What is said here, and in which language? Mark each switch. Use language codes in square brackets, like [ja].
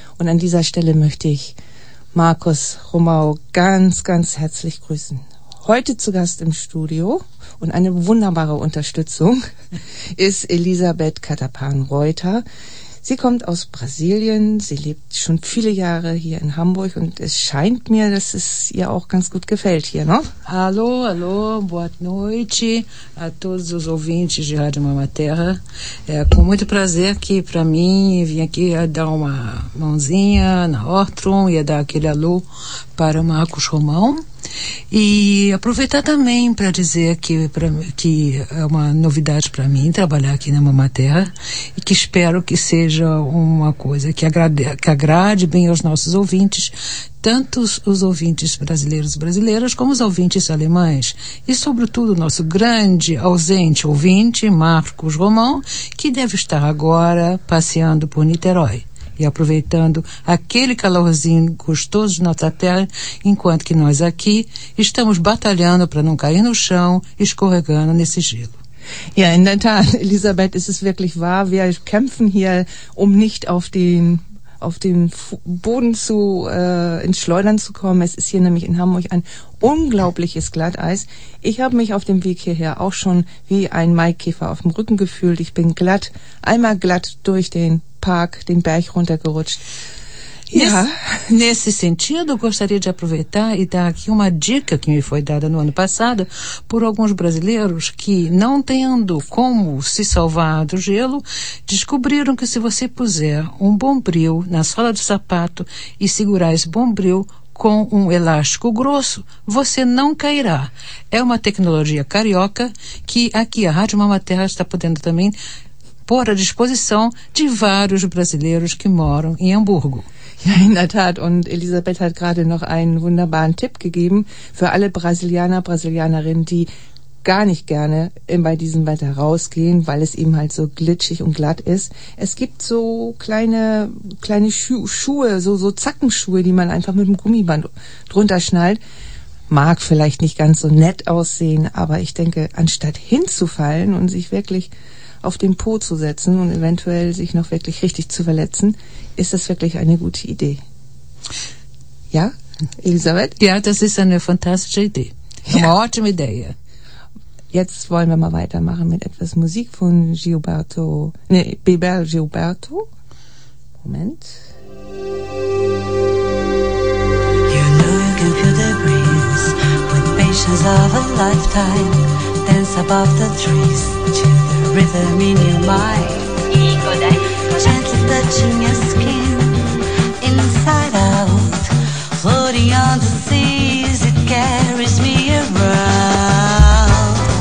[de] Und an dieser Stelle möchte ich Markus Romão ganz, ganz herzlich grüßen. Heute zu Gast im Studio und eine wunderbare Unterstützung ist Elisabeth Catapan-Reuter. Sie kommt aus Brasilien, sie lebt schon viele Jahre hier in Hamburg und es scheint mir, dass es ihr auch ganz gut gefällt hier, ne? [pt] Hallo, boa noite a todos os ouvintes de Rádio Mama Terra. É com muito prazer que para mim vim aqui a dar uma mãozinha na Hortron e a dar aquele alô para o Marcos Romão. E aproveitar também para dizer que é uma novidade para mim trabalhar aqui na Mama Terra e que espero que seja uma coisa que agrade bem aos nossos ouvintes, tanto os ouvintes brasileiros e brasileiras como os ouvintes alemães. E, sobretudo, o nosso grande ausente ouvinte, Marcos Romão, que deve estar agora passeando por Niterói e aproveitando aquele calorzinho gostoso de nossa terra, enquanto que nós aqui estamos batalhando para não cair no chão, escorregando nesse gelo. [de] Ja, in der Tat, Elisabeth, ist es wirklich wahr, wir kämpfen hier, um nicht auf den Boden zu ins Schleudern zu kommen. Es ist hier nämlich in Hamburg ein unglaubliches Glatteis. Ich habe mich auf dem Weg hierher auch schon wie ein Maikäfer auf dem Rücken gefühlt. Ich bin glatt durch den Park, den Berg runtergerutscht. Ja. [pt] Nesse sentido, gostaria de aproveitar e dar aqui uma dica que me foi dada no ano passado por alguns brasileiros que, não tendo como se salvar do gelo, descobriram que se você puser um bombril na sola do sapato e segurar esse bombril com um elástico grosso, você não cairá. É uma tecnologia carioca que aqui a Rádio Mama Terra está podendo também pôr à disposição de vários brasileiros que moram em Hamburgo. [de] Ja, in der Tat. Und Elisabeth hat gerade noch einen wunderbaren Tipp gegeben für alle Brasilianer, Brasilianerinnen, die gar nicht gerne bei diesem Wetter rausgehen, weil es eben halt so glitschig und glatt ist. Es gibt so kleine Schuhe, so Zackenschuhe, die man einfach mit einem Gummiband drunter schnallt. Mag vielleicht nicht ganz so nett aussehen, aber ich denke, anstatt hinzufallen und sich wirklich auf den Po zu setzen und eventuell sich noch wirklich richtig zu verletzen, ist das wirklich eine gute Idee. Ja, Elisabeth? Ja, das ist eine fantastische Idee. Eine ottima Idee. Jetzt wollen wir mal weitermachen mit etwas Musik von Bebel Gilberto. Moment. [en] You know you can feel the breeze with patience of a lifetime. Dance above the trees to the rhythm in your mind. Gently touching your skin inside out, floating on the seas, it carries me around.